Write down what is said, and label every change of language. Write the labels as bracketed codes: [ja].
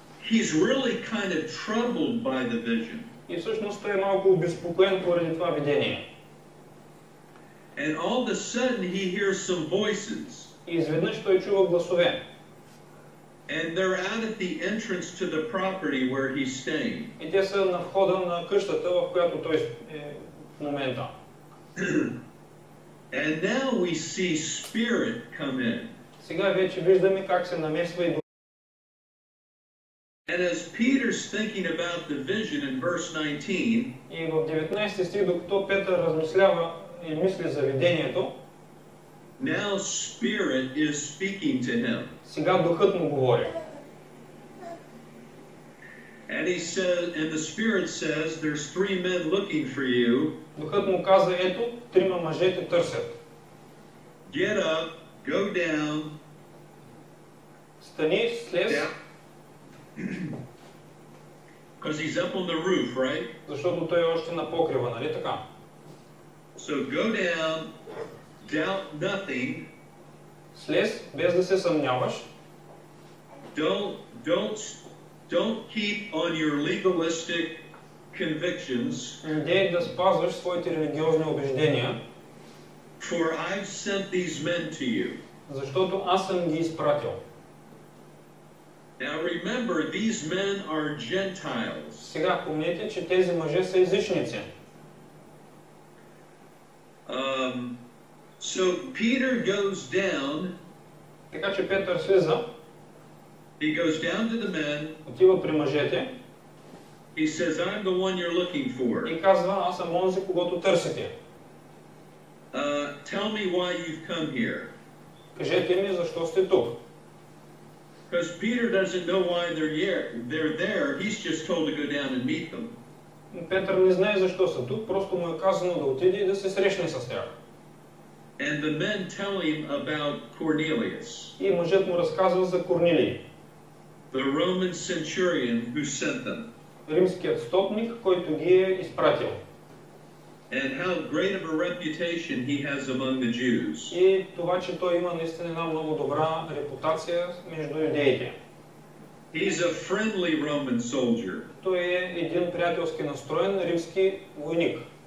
[en] He's really kind of troubled by the vision. [bg] И всъщност той е малко обезпокоен поради това видение. [en] And all of a sudden he hears some voices. [bg] И изведнъж той чува гласове. [en] And they're out at the entrance to the property where he's staying. [bg] И те са на входа на къщата, в която той е в момента. [en] And now we see spirit come in. [bg] Сега вече виждаме как се намесва и [en] And as Peter's thinking about the vision in verse 19, [bg] И в 19 стих, докато Петър размислява и мисли за видението, [en] now spirit is speaking to him. [bg] сега духът му говори. [en] And he says, and the spirit says, there's 3 men looking for you. [bg] Духът му каза, ето, 3 мъже те търсят. [en] Get up, go down. [bg] Стани, слез, [en] Because he's up on the roof, right? [bg] защото той е още на покрива, нали така? [en] So go down, doubt nothing. [bg] Слез, без да се съмняваш. [en] Don't keep on your legalistic convictions. [bg] Не да спазваш своите религиозни убеждения. [en] For I've sent these men to you. [bg] Защото аз съм ги изпратил. [en] Now remember, these men are Gentiles. [bg] Сега помните, че тези мъже са езичници. [en] So Peter goes down. [bg] Така че Петър слиза. [en] He goes down to the men. [bg] Отива при мъжете. [en] He says, I'm the one you're looking for. [bg] И казва, аз съм онзи, когото търсите. [en] Tell me why you've come here. [bg] Кажете ми, защо сте тук. [en] Because Peter doesn't know why they're there. He's just told to go down and meet them. [bg] Петър не знае защо са тук, просто му е казано да отиде и да се срещне с тях. [en] And the men tell him about Cornelius, [bg] И мъжът му разказва за Корнилий, [en] the Roman centurion who sent them, [bg] римският стотник, който ги е изпратил. [en] and how great of a reputation he has among the Jews. [bg] И това, че той има наистина една много добра репутация между юдеите. [en] He's a friendly Roman soldier. [bg] Той е един приятелски настроен римски войник.